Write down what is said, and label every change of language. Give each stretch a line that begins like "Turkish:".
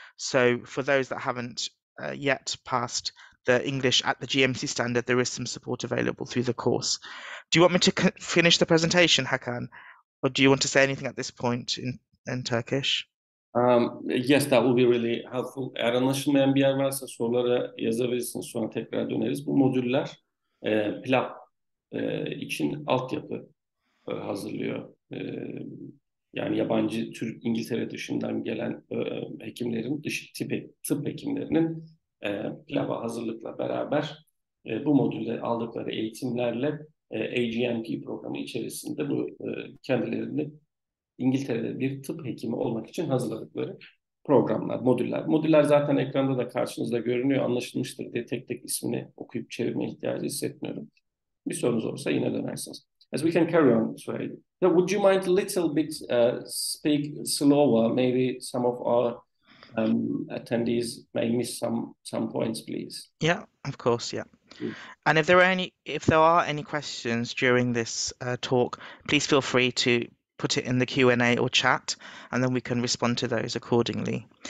English: So for those that haven't yet passed the English at the GMC standard, there is some support available through the course. Do you want me to finish the presentation, Hakan? Or do you want to say anything at this point in Turkish? Yes, that will be really helpful.
Turkish: Eğer anlaşılmayan bir yer varsa sorulara yazabilirsiniz. Sonra tekrar döneriz. Bu modüller PLAB için altyapı hazırlıyor. Yani yabancı İngiltere dışından gelen hekimlerin, tıp hekimlerinin PLAB'a hazırlıkla beraber bu modülde aldıkları eğitimlerle AGMP programı içerisinde bu kendilerini İngiltere'de bir tıp hekimi olmak için hazırladıkları programlar, modüller. Modüller zaten ekranda da karşınızda görünüyor, anlaşılmıştır diye tek tek ismini okuyup çevirme ihtiyacı hissetmiyorum. Bir sorunuz olursa yine dönersiniz.
English: As we can carry on, Suhail. So would you mind a little bit speak slower? Maybe some of our attendees may miss some points, please. Yeah, of course, yeah. And if there are any questions during this talk, please feel free to put it in the Q&A or chat, and then we can respond to those accordingly.